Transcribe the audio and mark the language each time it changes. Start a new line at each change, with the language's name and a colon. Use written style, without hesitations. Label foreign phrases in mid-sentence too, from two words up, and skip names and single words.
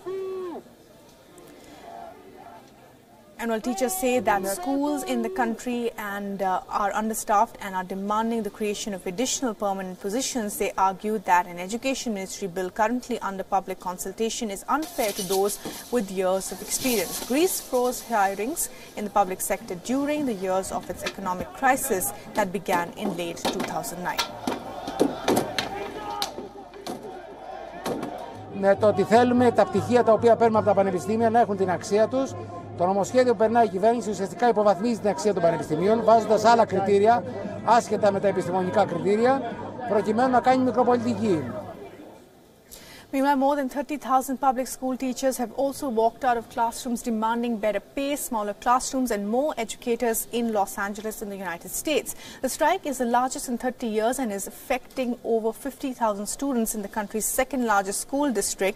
English: And while teachers say that schools in the country are understaffed and are demanding the creation of additional permanent positions, they argue that an education ministry bill currently under public consultation is unfair to those with years of experience. Greece froze hirings in the public sector during the years of its economic crisis that began in late 2009.
Greek: Με το ότι θέλουμε τα πτυχία τα οποία παίρνουμε από τα πανεπιστήμια να έχουν την αξία τους. Το νομοσχέδιο που περνάει η κυβέρνηση ουσιαστικά υποβαθμίζει την αξία των πανεπιστημίων, βάζοντας άλλα κριτήρια, άσχετα με τα επιστημονικά κριτήρια, προκειμένου να κάνει μικροπολιτική.
English: Meanwhile, more than 30,000 public school teachers have also walked out of classrooms demanding better pay, smaller classrooms and more educators in Los Angeles in the United States. The strike is the largest in 30 years and is affecting over 50,000 students in the country's second largest school district.